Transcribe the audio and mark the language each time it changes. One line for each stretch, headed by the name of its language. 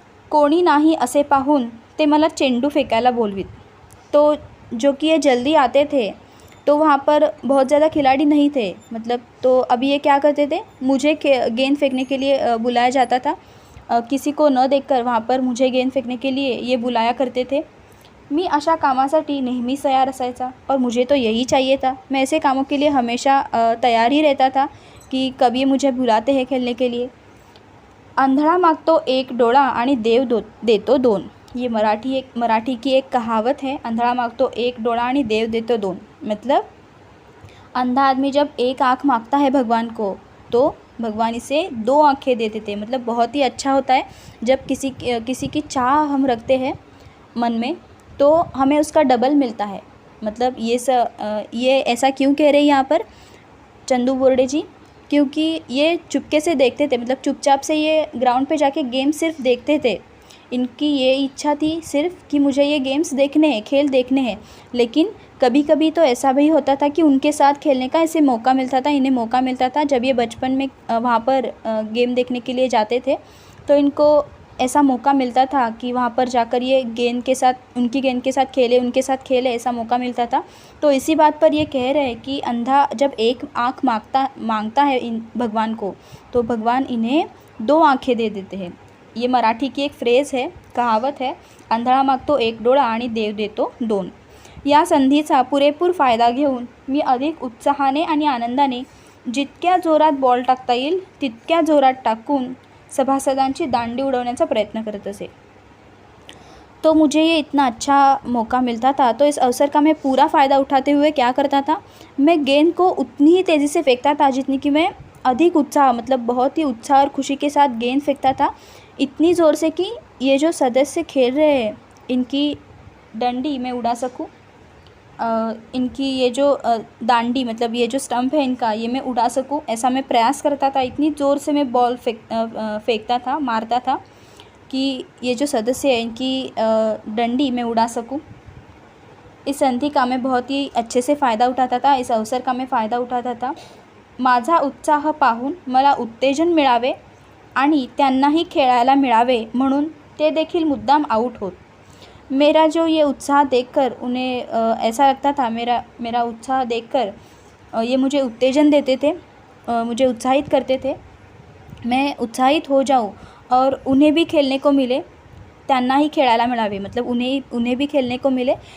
Marathi: कोणी नाही असे पाहून ते मला चेंडू फेकायला बोलवीत।
Hindi: तो जो कि ये जल्दी आते थे तो वहाँ पर बहुत ज़्यादा खिलाड़ी नहीं थे, मतलब तो अभी ये क्या करते थे, मुझे गेंद फेंकने के लिए बुलाया जाता था। किसी को न देखकर वहाँ पर मुझे गेंद फेंकने के लिए ये बुलाया करते थे।
Marathi: मी अशा कामासाठी नेहमीच तयार असायचा
Hindi: और मुझे तो यही चाहिए था। मैं ऐसे कामों के लिए हमेशा तैयार ही रहता था कि कभी मुझे बुलाते हैं खेलने के लिए।
Marathi: आंधळा मागतो एक डोळा आणि देव देतो दोन।
Hindi: ये मराठी की एक कहावत है।
Marathi: आंधळा मागतो एक डोळा आणि देव देतो दोन।
Hindi: मतलब अंधा आदमी जब एक आँख मांगता है भगवान को तो भगवान इसे दो आँखें दे देते हैं। मतलब बहुत ही अच्छा होता है जब किसी की चाह हम रखते हैं मन में तो हमें उसका डबल मिलता है। मतलब ये ऐसा क्यों कह रहे हैं यहाँ पर चंदू बोर्डे जी, क्योंकि ये चुपके से देखते थे, मतलब चुपचाप से ये ग्राउंड पे जाके गेम सिर्फ देखते थे। इनकी ये इच्छा थी सिर्फ कि मुझे ये गेम्स देखने हैं, खेल देखने हैं। लेकिन कभी कभी तो ऐसा भी होता था कि उनके साथ खेलने का इन्हें मौका मिलता था जब ये बचपन में वहाँ पर गेम देखने के लिए जाते थे तो इनको ऐसा मौका मिलता था कि वहाँ पर जाकर ये उनकी गेंद के साथ खेले, ऐसा मौका मिलता था। तो इसी बात पर ये कह रहे हैं कि अंधा जब एक आँख मांगता है इन भगवान को तो भगवान इन्हें दो आँखें दे देते हैं। ये मराठी की एक फ्रेज़ है, कहावत है,
Marathi: आंधळा मागतो एक डोळा आणि देव देतो दोन। या संधीचा पुरेपूर फायदा घेऊन मी अधिक उत्साहाने आणि आनंदाने जितक्या जोरात बॉल टाकता येईल तितक्या जोरात टाकून सभासदांची दांडी उडवण्याचा प्रयत्न करत असे।
Hindi: तो मुझे ये इतना अच्छा मौका मिलता था तो इस अवसर का मैं पूरा फ़ायदा उठाते हुए क्या करता था, मैं गेंद को उतनी ही तेज़ी से फेंकता था जितनी कि मैं अधिक उत्साह, मतलब बहुत ही उत्साह और खुशी के साथ गेंद फेंकता था। इतनी ज़ोर से कि ये जो सदस्य खेल रहे हैं इनकी डंडी मैं उड़ा सकूं, इनकी ये जो दांडी मतलब ये जो स्टंप है इनका ये मैं उड़ा सकूं, ऐसा मैं प्रयास करता था। इतनी ज़ोर से मैं बॉल फेंकता था, मारता था कि ये जो सदस्य है इनकी डंडी मैं उड़ा सकूं। इस संधि का मैं बहुत ही अच्छे से फ़ायदा उठाता था, इस अवसर का मैं फ़ायदा उठाता था।
Marathi: माझा उत्साह पाहून मला उत्तेजन मिळावे आणि त्यांनाही खेळायला मिळावे म्हणून ते देखील मुद्दाम आउट होत।
Hindi: मेरा जो ये उत्साह देखकर उन्हें ऐसा लगता था, मेरा उत्साह देखकर ये मुझे उत्तेजन देते थे, मुझे उत्साहित करते थे, मैं उत्साहित हो जाऊं और उन्हें भी खेलने को मिले,
Marathi: त्यांना ही खेळायला मिळावे,
Hindi: मतलब उन्हें भी खेलने को मिले।